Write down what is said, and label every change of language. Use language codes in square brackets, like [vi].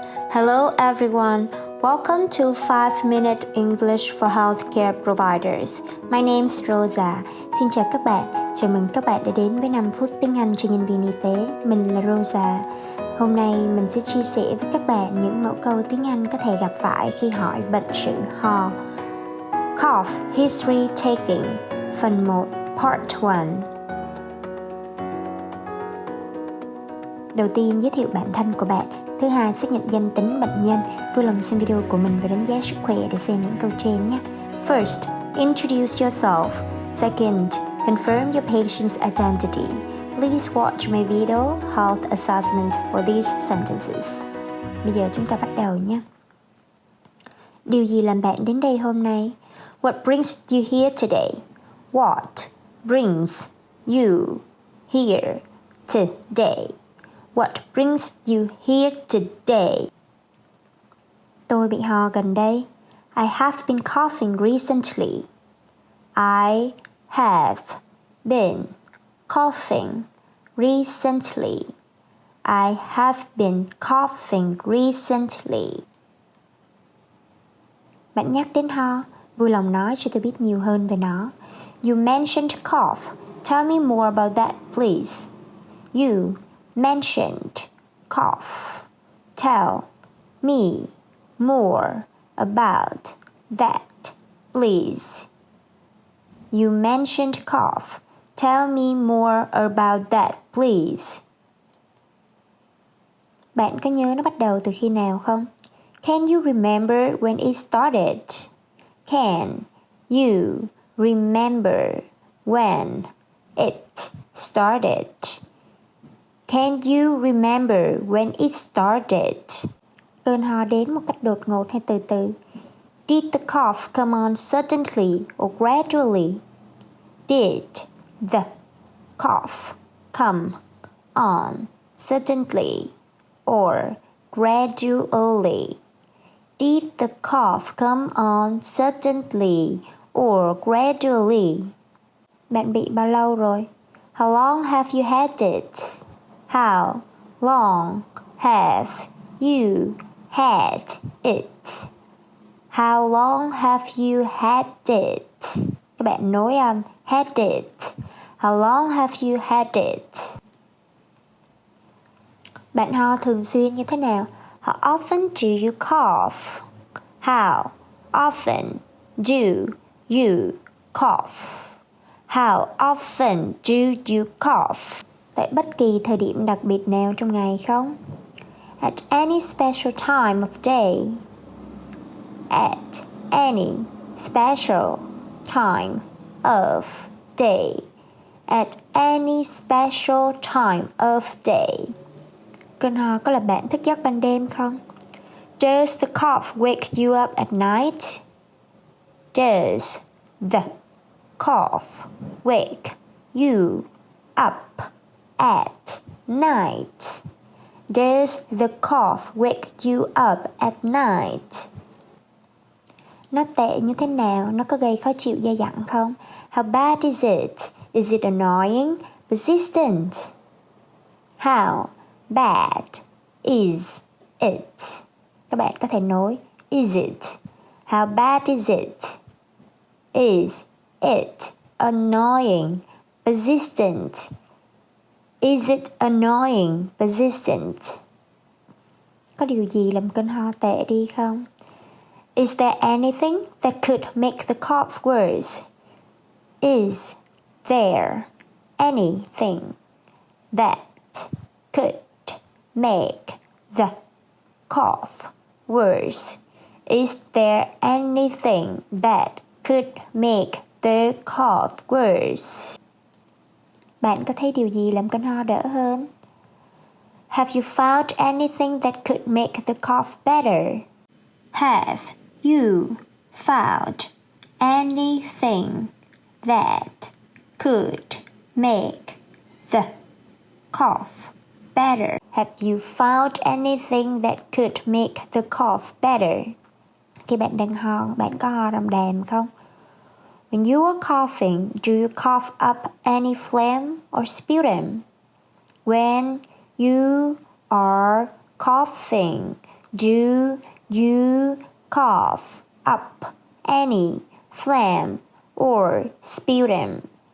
[en] Hello everyone, welcome to 5-Minute English for Healthcare Providers. My name is Rosa. [vi] Xin chào các bạn, chào mừng các bạn đã đến với 5 phút tiếng Anh cho nhân viên y tế. Mình là Rosa. Hôm nay mình sẽ chia sẻ với các bạn những mẫu câu tiếng Anh có thể gặp phải khi hỏi bệnh sử ho. [en] Cough History Taking, [vi] phần 1, [en] Part 1. [vi] Đầu tiên, giới thiệu bản thân của bạn. Thứ hai, xác nhận danh tính bệnh nhân. Vui lòng xem video của mình và đánh giá sức khỏe để xem những câu trên nhé. [en] First, introduce yourself. Second, confirm your patient's identity. Please watch my video health assessment for these sentences. [vi] Bây giờ chúng ta bắt đầu nhé. Điều gì làm bạn đến đây hôm nay? [en] What brings you here today? What brings you here today? What brings you here today? [vi] Tôi bị ho gần đây. [en] I have been coughing recently. I have been coughing recently. I have been coughing recently. [vi] Bạn nhắc đến ho, vui lòng nói cho tôi biết nhiều hơn về nó. [en] You mentioned cough. Tell me more about that, please. You mentioned cough. Tell me more about that, please. You mentioned cough. Tell me more about that, please. [vi] Bạn có nhớ nó bắt đầu từ khi nào không? [en] Can you remember when it started? Can you remember when it started? Can you remember when it started? [vi] Cơn ho đến một cách đột ngột hay từ từ? [en] Did the cough come on suddenly or gradually? Did the cough come on suddenly or gradually? Did the cough come on suddenly or gradually? [vi] Bạn bị bao lâu rồi? [en] How long have you had it? How long have you had it? How long have you had it? [vi] Các bạn nối âm [en] had it. How long have you had it? [vi] Bạn ho thường xuyên như thế nào? [en] How often do you cough? How often do you cough? How often do you cough? [vi] Tại bất kỳ thời điểm đặc biệt nào trong ngày không? [en] At any special time of day. At any special time of day. At any special time of day. [vi] Cơn ho có làm bạn thức giấc ban đêm không? [en] Does the cough wake you up at night? Does the cough wake you up at night? Does the cough wake you up at night? [vi] Nó tệ như thế nào? Nó có gây khó chịu dai dẳng không? [en] How bad is it? Is it annoying? Persistent? How bad is it? [vi] Các bạn có thể nói [en] is it? How bad is it? Is it annoying? Persistent? Is it annoying? Persistent? [vi] Có điều gì làm cơn ho tệ đi không? [en] Is there anything that could make the cough worse? Is there anything that could make the cough worse? Is there anything that could make the cough worse? [vi] Bạn có thấy điều gì làm cơn ho đỡ hơn? [en] Have you found anything that could make the cough better? Have you found anything that could make the cough better? Have you found anything that could make the cough better? [vi] Khi bạn đang ho, bạn có ho đầm đàm không? [en] When you are coughing, do you cough up any phlegm or sputum? When you are coughing, Do you cough up any phlegm or sputum?